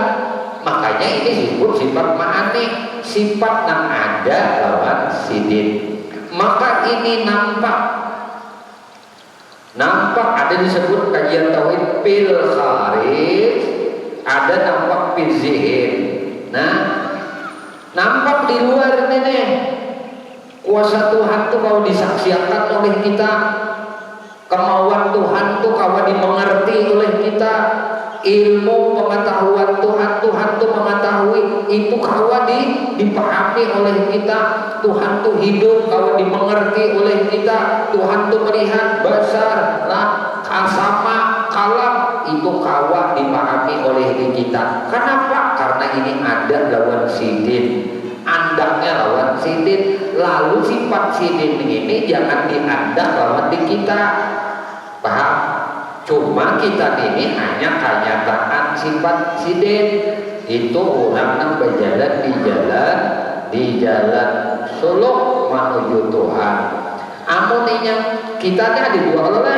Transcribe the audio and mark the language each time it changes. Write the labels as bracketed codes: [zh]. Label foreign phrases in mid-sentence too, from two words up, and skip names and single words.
[bjn] Makanya ini disebut sifat ma'ani, sifat nang ada lawan sidin. Maka ini nampak ada disebut kajian tauhid [ar] في الخارج, [bjn] ada nampak [ar] في الذهن. [bjn] Nah, nampak di luar ini kuasa Tuhan tuh kalau disaksikan oleh kita, kemauan Tuhan tuh kalau dimengerti oleh kita, ilmu pengetahuan Tuhan tuh mengetahui itu kalau dipahami oleh kita. Tuhan tuh hidup kalau dimengerti oleh kita. Tuhan tuh melihat basar lah sama kalam itu kawa dipahami oleh kita. Kenapa? Karena ini ada lawan sidin, andaknya lawan sidin. Lalu sifat sidin ini jangan diandak lawan di kita, paham? Cuma kita ini hanya kenyataan sifat sidin. [id] Itu orang yang berjalan di jalan suluk menuju Tuhan. [bjn] Amuninya kita ini ada dua oleh.